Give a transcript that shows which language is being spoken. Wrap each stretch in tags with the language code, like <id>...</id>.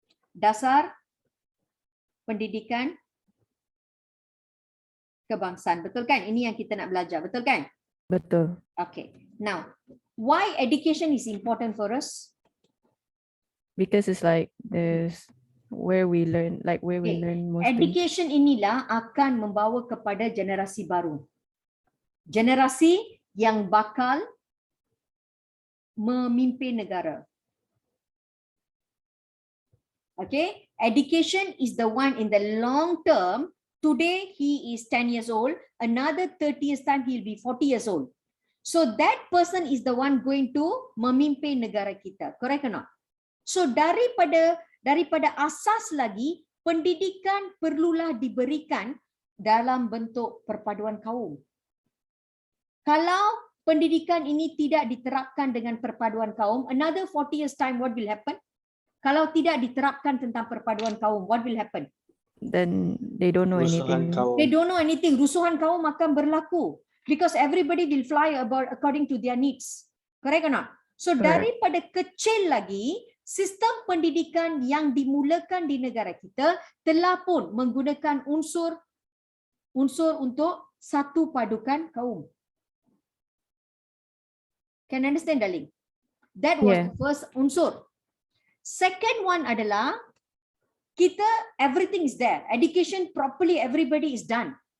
<ms>Dasar pendidikan kebangsaan, betul kan? Ini yang kita nak belajar, betul kan? Betul. Okay.</ms> <en>Now, why education is important for us? Because it's like there's where we learn, like where we learn most things.</en> <ms>Education inilah akan membawa kepada generasi baru. Generasi yang bakal memimpin negara.</ms> <en>Okay, education is the one in the long term. Today he is 10 years old, another 30 years time he'll be 40 years old. So that person is the one going to</en> <ms>memimpin negara kita.</ms> <en>Correct or not?</en> <ms>So daripada asas lagi, pendidikan perlulah diberikan dalam bentuk perpaduan kaum. Kalau pendidikan ini tidak diterapkan dengan perpaduan kaum,</ms> <en>another 40 years time what will happen?</en> <ms>Kalau tidak diterapkan tentang perpaduan kaum,</ms> <en>what will happen? Then they don't know anything. They don't know anything.</en> <ms>Rusuhan kaum akan berlaku</ms> <en>because everybody will fly about according to their needs. Correct or not?</en> <ms>So daripada kecil lagi, sistem pendidikan yang dimulakan di negara kita telah pun menggunakan unsur untuk satu padukan kaum.</ms> <en>Can you understand, darling? That was the first unsur. Second one adalah everything is there. Education properly, everybody is done.</en>